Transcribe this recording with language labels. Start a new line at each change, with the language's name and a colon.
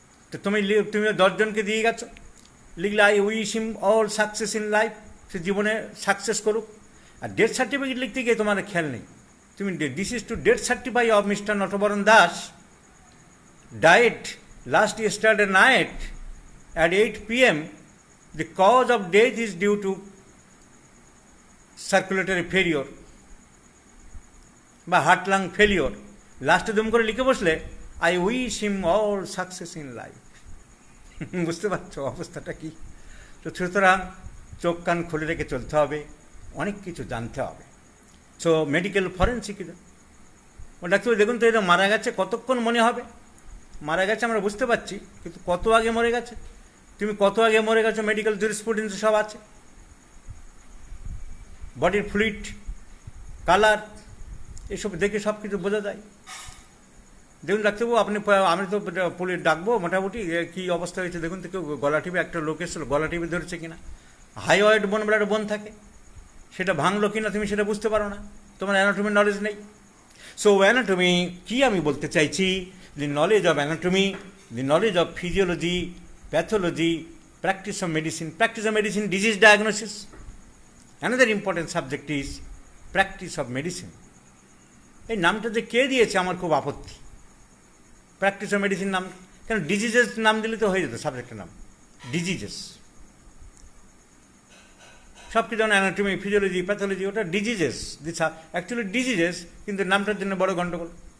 Bangla: তো তুমি 10 জনকে দিয়ে গেছো, লিখলে
English: I wish him all success in life,
Bangla: সে জীবনে সাকসেস করুক। আর ডেথ সার্টিফিকেট লিখতে গিয়ে তোমার খেয়াল নেই, তুমি
English: This is to death certify of mister Natabaran Das, died last yesterday night at 8 p.m. The cause of death is due to circulatory failure বা heart lung failure.
Bangla: লাস্টে দম করে লিখে বসলে
English: I wish him all success in life.
Bangla: বুঝতে পারছো অবস্থাটা কি? তো সুতরাং চোখ কান খুলে রেখে চলতে হবে, অনেক কিছু জানতে হবে। সো মেডিকেল ফরেন্সিক, ও ডাক্তার দেখুন তো এটা মারা গেছে, কতক্ষণ মনে হবে মারা গেছে আমরা বুঝতে পারছি, কিন্তু কত আগে মরে গেছে, তুমি কত আগে মরে গেছো মেডিকেল জুরিসপ্রুডেন্স সব আছে, বডির ফ্লুইড, কালার, এসব দেখে সব কিছু বোঝা যায়। দেখুন ডাক্তারবাবু আপনি, আমি তো পুলিশ ডাকবো মোটামুটি, কী অবস্থা হয়েছে দেখুন তো, কেউ গলা টিপে, একটা লোক এসেছিলো গলা টিপে ধরেছে কিনা, হাইওয়েড বোন বলে একটা বোন থাকে, সেটা ভাঙলো কিনা তুমি সেটা বুঝতে পারো না, তোমার অ্যানাটমির নলেজ নেই।
English: so anatomy
Bangla: কি আমি বলতে চাইছি,
English: the knowledge of anatomy, the knowledge of physiology, pathology, practice of medicine, disease diagnosis. Another important subject is practice of medicine.
Bangla: এই নামটা যে কে দিয়েছে আমার খুব আপত্তি, প্র্যাকটিস অফ মেডিসিন নাম কেন? ডিজিজেস নাম দিলে তো হয়ে যেত সাবজেক্টের নাম, ডিজিজেস। সব কিছু যেমন অ্যানাটমি, ফিজিওলজি, প্যাথোলজি, ওটা ডিজিজেস, অ্যাকচুয়ালি ডিজিজেস, কিন্তু নামটার জন্য বড় গণ্ডগোল।